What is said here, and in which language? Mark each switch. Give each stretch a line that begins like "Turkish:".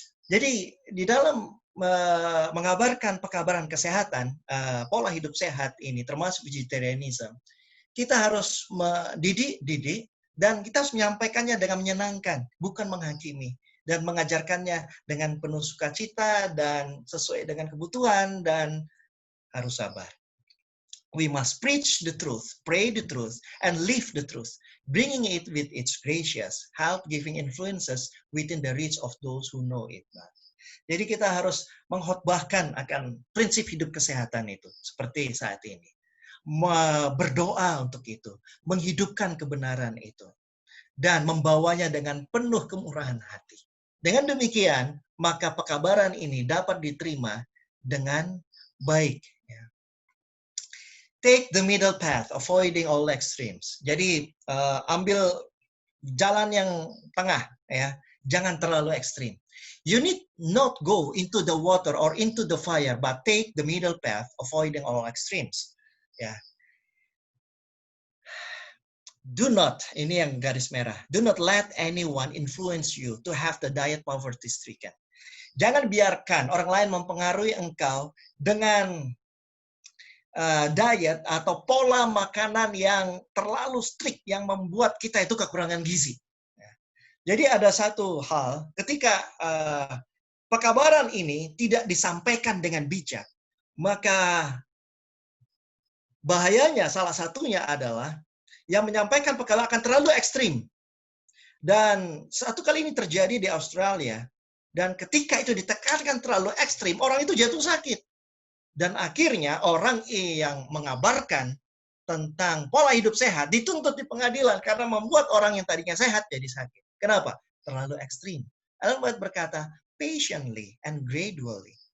Indonesian: Jadi di dalam mengabarkan pekabaran kesehatan, pola hidup sehat ini termasuk vegetarianism, kita harus mendidik dan kita harus menyampaikannya dengan menyenangkan, bukan menghakimi. dan mengajarkannya dengan penuh sukacita dan sesuai dengan kebutuhan dan harus sabar.
English: We must preach the truth, pray the truth, and live the truth, bringing it with its gracious, help-giving influences within the reach of those who know it not.
Indonesian: Jadi kita harus mengkhotbahkan akan prinsip hidup kesehatan itu, seperti saat ini. Berdoa untuk itu, menghidupkan kebenaran itu, dan membawanya dengan penuh kemurahan hati. Dengan demikian, maka pekabaran ini dapat diterima dengan baik.
English: Take the middle path, avoiding all extremes.
Indonesian: Jadi ambil jalan yang tengah, ya, jangan terlalu ekstrim.
English: You need not go into the water or into the fire, but take the middle path, avoiding all extremes.
Indonesian: Ya.
English: Do not,
Indonesian: ini yang garis merah.
English: Do not let anyone influence you to have the diet poverty stricken.
Indonesian: Jangan biarkan orang lain mempengaruhi engkau dengan diet atau pola makanan yang terlalu strict yang membuat kita itu kekurangan gizi. Jadi ada satu hal, ketika pekabaran ini tidak disampaikan dengan bijak, maka bahayanya salah satunya adalah yang menyampaikan pekabaran akan terlalu ekstrim. Dan satu kali ini terjadi di Australia, dan ketika itu ditekankan terlalu ekstrim, orang itu jatuh sakit. Dan akhirnya orang yang mengabarkan tentang pola hidup sehat dituntut di pengadilan karena membuat orang yang tadinya sehat jadi sakit. Kenapa? Terlalu ekstrim.
English: Ellen White
Indonesian: berkata,
English: patiently and gradually.